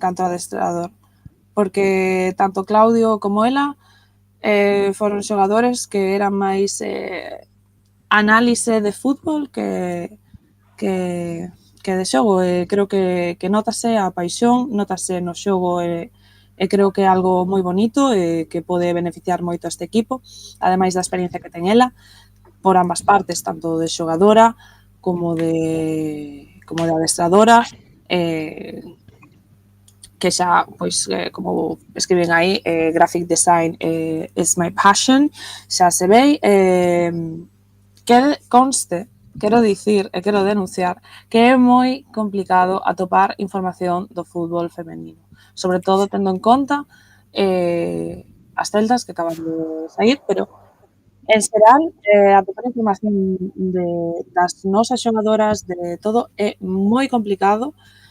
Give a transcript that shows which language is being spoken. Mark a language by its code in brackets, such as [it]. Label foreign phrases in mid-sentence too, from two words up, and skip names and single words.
[gl] canto a adestrador, porque tanto Claudio como ela foron xogadores que eran máis análise de fútbol que de xogo, creo que notase a paixón, notase no xogo e creo que é algo moi bonito e que pode beneficiar moito a este equipo, ademais da experiencia que ten ela por ambas partes, tanto de xogadora como de adestradora, que xa, pois, como escriben aí, [en] graphic design is my passion, [gl] xa se ve, que conste, quero dicir e quero denunciar que é moi complicado atopar información do fútbol femenino, sobre todo tendo en conta as celtas que acaban de sair, pero en xeral atopar información das nosas xogadoras, de todo, é moi complicado.